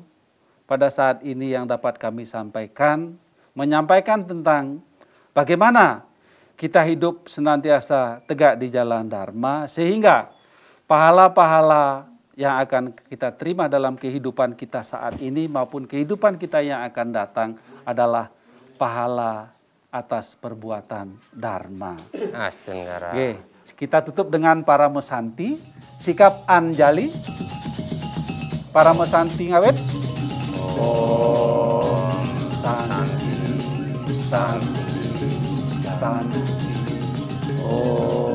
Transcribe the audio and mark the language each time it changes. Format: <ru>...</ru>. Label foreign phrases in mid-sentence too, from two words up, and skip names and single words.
<id>pada saat ini yang dapat kami sampaikan, menyampaikan tentang bagaimana kita hidup senantiasa tegak di jalan Dharma, sehingga pahala-pahala yang akan kita terima dalam kehidupan kita saat ini maupun kehidupan kita yang akan datang adalah pahala atas perbuatan Dharma. Oke, kita tutup dengan para mesanti, sikap anjali.</id> <sa>Para mesanti ngawet. Om Santi, Santi, Santi. Om</sa>